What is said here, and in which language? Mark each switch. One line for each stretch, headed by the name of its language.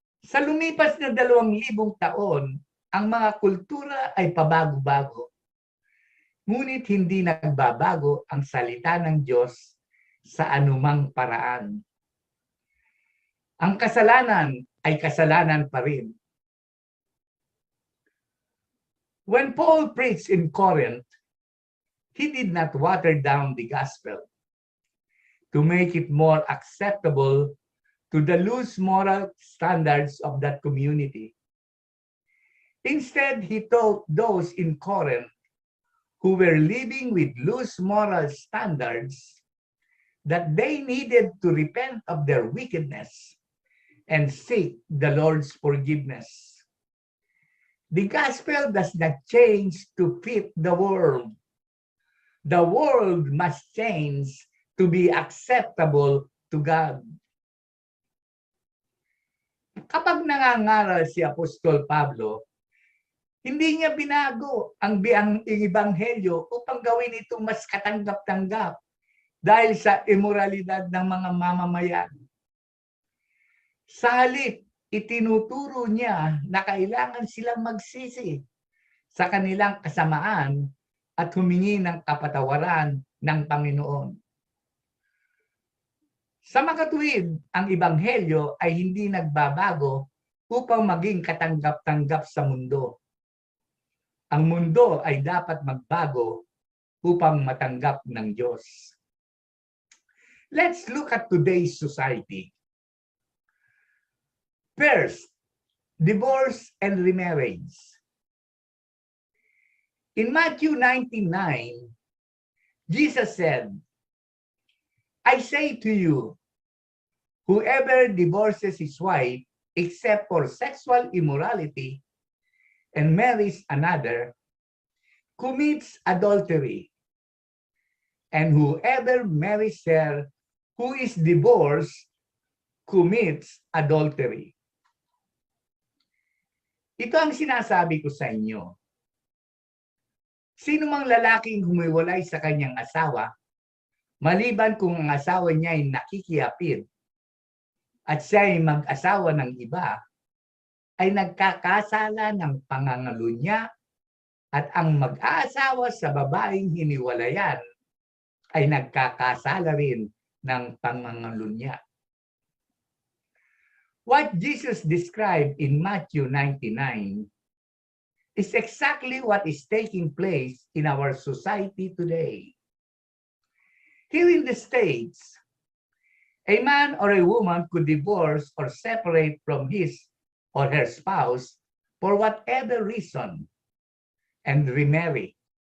Filipino: Sa lumipas na 2,000 taon, ang mga kultura ay pabago-bago. Ngunit hindi nagbabago ang salita ng Diyos sa anumang paraan. Ang kasalanan ay kasalanan pa rin.
English: When Paul preached in Corinth, he did not water down the gospel to make it more acceptable to the loose moral standards of that community. Instead, he taught those in Corinth who were living with loose moral standards that they needed to repent of their wickedness and seek the Lord's forgiveness. The gospel does not change to fit the world. The world must change to be acceptable to God.
Filipino: Kapag nangangaral si Apostol Pablo, hindi niya binago ang ebanghelyo upang gawin itong mas katanggap-tanggap dahil sa immoralidad ng mga mamamayan. Sa halip, itinuturo niya na kailangan silang magsisi sa kanilang kasamaan at humingi ng kapatawaran ng Panginoon. Sa makatuwid, ang ebanghelyo ay hindi nagbabago upang maging katanggap-tanggap sa mundo. Ang mundo ay dapat magbago upang matanggap ng Diyos.
English: Let's look at today's society. First, divorce and remarriage. In Matthew 19:9, Jesus said, I say to you, whoever divorces his wife except for sexual immorality and marries another commits adultery. And whoever marries her who is divorced commits adultery.
Filipino: Ito ang sinasabi ko sa inyo. Sino mang lalaking humiwalay sa kanyang asawa Maliban kung ang asawa niya ay nakikiapid at siya ay mag-asawa ng iba, ay nagkakasala ng pangangalunya at ang mag-aasawa sa babaeng hiniwalayan ay nagkakasala rin ng pangangalunya.
English: What Jesus described in Matthew 99 is exactly what is taking place in our society today. Here in the States, a man or a woman could divorce or separate from his or her spouse for whatever reason and remarry.